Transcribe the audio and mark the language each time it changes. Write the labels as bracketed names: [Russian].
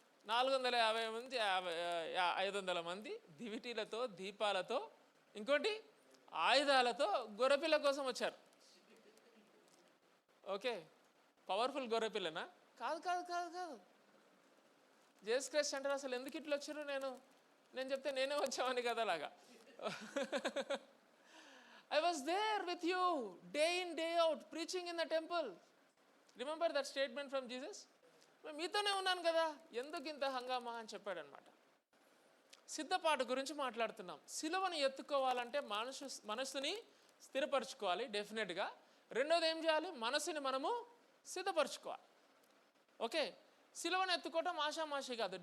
[Telugu] 450 మంది, 500 మంది దివిటీలతో, దీపాలతో, ఇంకోటి ఆయుధాలతో గొర్రెపిల్ల కోసం వచ్చారు. Okay, powerful గొర్రెపిల్లనా? కాదు కాదు కాదు కాదు. జేసస్ క్రైస్ట్ అంటారు అసలు ఎందుకు ఇట్లా వచ్చారు? నేను చెప్తే నేనే వచ్చామని కదా లాగా. [English] I was there with you day in day out preaching in the temple. Remember that statement from Jesus, [Telugu] మేము మీతోనే ఉన్నాను కదా, ఎందుకు ఇంత హంగామా అని చెప్పాడనమాట. సిద్ధపాటు గురించి మాట్లాడుతున్నాం. సిలువను ఎత్తుకోవాలంటే మనసుని స్థిరపరచుకోవాలి డెఫినెట్గా. రెండోది ఏం చేయాలి? మనసుని మనము సిద్ధపరచుకోవాలి. ఓకే, సిలువను ఎత్తుకోవటం ఆషామాషి కాదు.